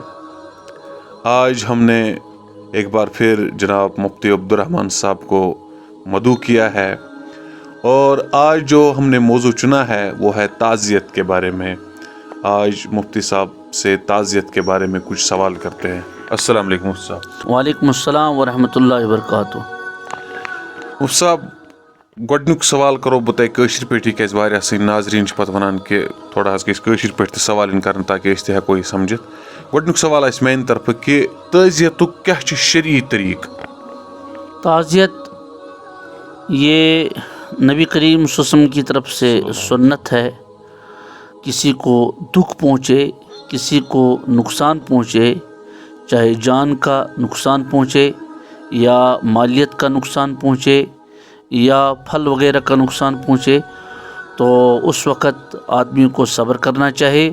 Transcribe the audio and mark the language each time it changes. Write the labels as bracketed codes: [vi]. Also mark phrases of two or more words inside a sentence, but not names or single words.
[ur] آج ہم نے ایک بار پھر جناب مفتی عبدالرحمن صاحب کو مدعو کیا ہے، اور آج جو ہم نے موضوع چنا ہے وہ ہے تعزیت کے بارے میں. آج مفتی صاحب سے تعزیت کے بارے میں کچھ سوال کرتے ہیں. [ar] السلام علیکم [ur] مفتی صاحب. [ar] وعلیکم السلام ورحمۃ اللہ وبرکاتہ. [ur] مفتی صاحب، [ks] گۄڈنیُک سوال کرو بہٕ تۄہہِ کٲشِر پٲٹھی، کیازِ واریاہ سٲنۍ ناظریٖن چھِ پَتہٕ وَنان کہِ تھوڑا حظ گژھِ کٲشِر پٲٹھۍ تہِ سوال یِن کَرنہٕ تاکہِ أسۍ تہِ ہٮ۪کو یہِ سَمجھِتھ. گۄڈنیُک سوال آسہِ میٛانہِ طرفہٕ کہِ تعزیتُک کیٛاہ چھُ شرعی طریٖقہٕ؟ [ur] تعزیت یہ نبی کریم [ar] صلی اللہ علیہ وسلم [ur] کی طرف سے سنت ہے. کسی کو دکھ پہنچے، کسی کو نقصان پہنچے، چاہے جان کا نقصان پہنچے یا مالیت کا نقصان پہنچے یا پھل وغیرہ کا نقصان پہنچے، تو اس وقت آدمی کو صبر کرنا چاہیے.